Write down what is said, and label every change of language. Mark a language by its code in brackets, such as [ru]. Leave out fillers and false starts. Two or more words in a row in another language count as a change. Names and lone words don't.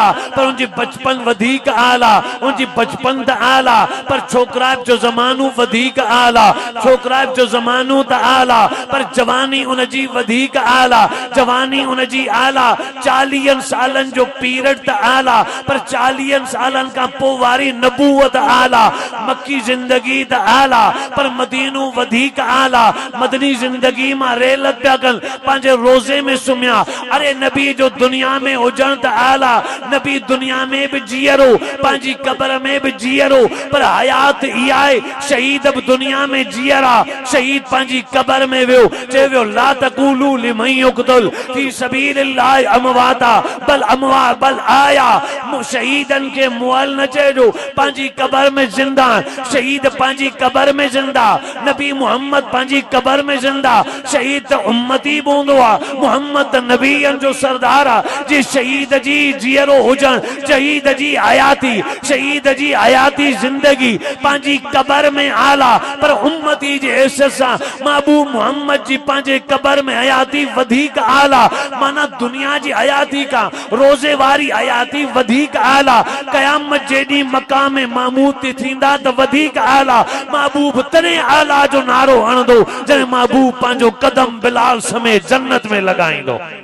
[sd] पर उनजी बचपन वधीक आला उनजी बचपन त आला पर छोकराब जो ज़मानो वधीक आला छोकराब जो ज़मानो त आला पर जवानी उनजी वधीक आला जवानी उनजी आला 40 सालन जो पीरियड त आला पर 40 सालन का पो वारी नबूवत आला मक्की जिंदगी त आला पर मदीनो वधीक आला मदनी जिंदगी मां रेल पिया कन पंहिंजे रोजे में सुम्या। अरे नबी जो दुनिया में हुजण त आला नबी दुनिया में भी जियरो पंहिंजी कब्र में भी जियरो पर हयात इहा आहे शहीद अब दुनिया में जियरा शहीद पंहिंजी कब्र में वियो चयो वियो [ar] لا تقولوا لمن يقتل في سبيل الله أموات بل [sd] आया शहीदन के मुअल न चइजो पंहिंजी कब्र में जिंदा शहीद पंहिंजी कब्र में जिंदा नबी मोहम्मद पंहिंजी कब्र में जिंदा शहीद त उम्मती बूंदो आहे मोहम्मद त नबीयन जो सरदार आहे जी शहीद जी जियरो हुजन शहीद जी हयाती जिंदगी पंहिंजी कब्र में आला पर उम्मती जे हैसियत सां महबूब मोहम्मद जी पंहिंजे कब्र में हयाती वधीक आला माना दुनिया जी हयाती का रोजे वारी हयाती वधीक आला कयामत जेडी मकाम महमूद थींदा त वधीक आला महबूब तने आला जो नारो हणंदो जने महबूब पंहिंजो कदम बिलाल समेत जन्नत में लगाईंदो।